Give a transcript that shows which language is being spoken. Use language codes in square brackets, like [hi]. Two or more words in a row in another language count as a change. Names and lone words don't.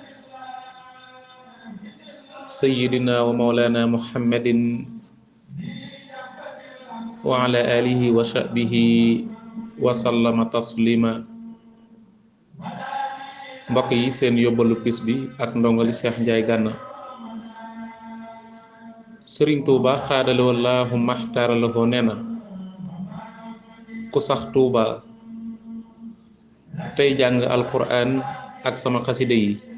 [ar] سيدنا ومولانا محمد وعلى آله وصحبه وسلم تسليما. [wo] mbokk yi seen yóbbalu bis bi ak ndongali Cheikh Ndiaye Gana. Sëriñ Tuuba xaadale wallaahu maxtaaralahoo nee na ku sax Tuuba tey jàng alquran ak sama xaside yi